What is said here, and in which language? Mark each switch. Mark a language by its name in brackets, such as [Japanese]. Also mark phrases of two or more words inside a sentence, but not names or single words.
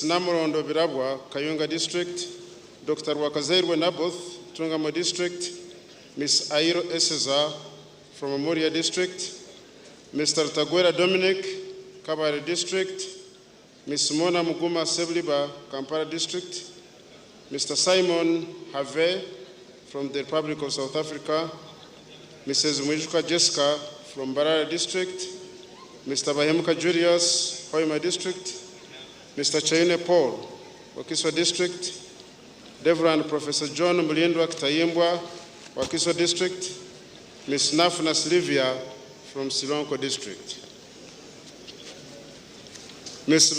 [English] Namorondo Birabwa, Kayunga District, Dr. Wakazerwe Naboth, Tungamo District, Ms. Airo Eseza from Amuria District, Mr. Taguera Dominic, Kabare District, Ms. Mona Muguma Sebliba, Kampala District, Mr. Simon Have from the Republic of South Africa, Mrs. Mwijuka Jessica from Barara District, Mr. Bahemuka Julius, Hoima District, Mr. Chaine Paul, Wakiso District, Reverend Professor John Mulindwa Kitayimbwa, Wakiso District, Ms. Nafuna Silvia from Silonko District, Ms.